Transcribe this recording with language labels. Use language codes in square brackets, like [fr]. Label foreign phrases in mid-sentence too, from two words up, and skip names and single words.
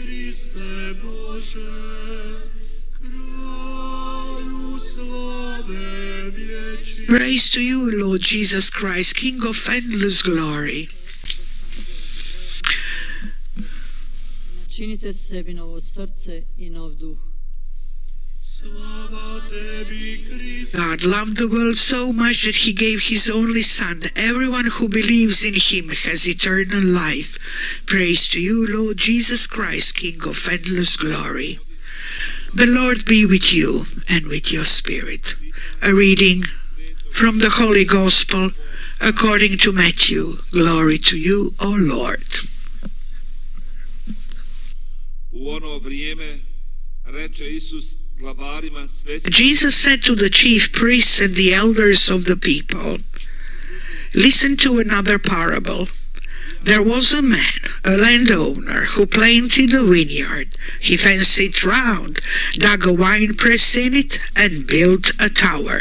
[en] Praise to you, Lord Jesus Christ, King of endless glory. [hr] Činite sebi novo srce i nov duh. [en] God loved the world so much that he gave his only Son. Everyone who believes in him has eternal life. Praise to you, Lord Jesus Christ, King of endless glory. The Lord be with you and with your spirit. A reading from the Holy Gospel according to Matthew. Glory to you, O Lord. [hr] U ono vrijeme reče Isus glavarima svećenika. [en] Jesus said to the chief priests and the elders of the people, "Listen to another parable. There was a man, a landowner, who planted a vineyard. He fenced it round, dug a winepress in it, and built a tower.